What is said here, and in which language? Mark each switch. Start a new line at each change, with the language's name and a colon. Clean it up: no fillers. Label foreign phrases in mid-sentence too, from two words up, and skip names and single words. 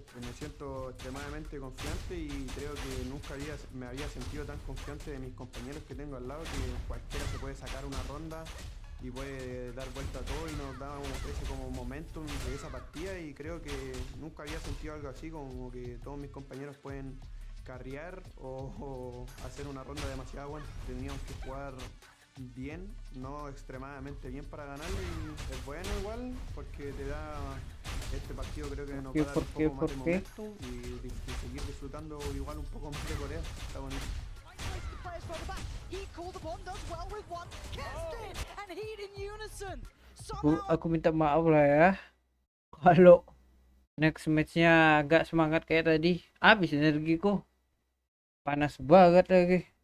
Spanish: Me siento extremadamente confiante y creo que nunca me había sentido tan confiante de mis compañeros que tengo al lado, que cualquiera se puede sacar una ronda y puede dar vuelta a todo y nos da ese como momentum de esa partida, y creo que nunca había sentido algo así, como que todos mis compañeros pueden carrear o hacer una ronda demasiado buena. Teníamos que jugar bien, no extremadamente bien para ganarle, y es bueno igual porque te da este partido, creo que nos va a dar un poco más de momentum y seguir disfrutando igual un poco más de Corea. Está bonito.
Indonesian: Aku minta maaf lah ya kalau
English: next matchnya
Indonesian: agak semangat kayak tadi. Habis energiku, panas banget lagi.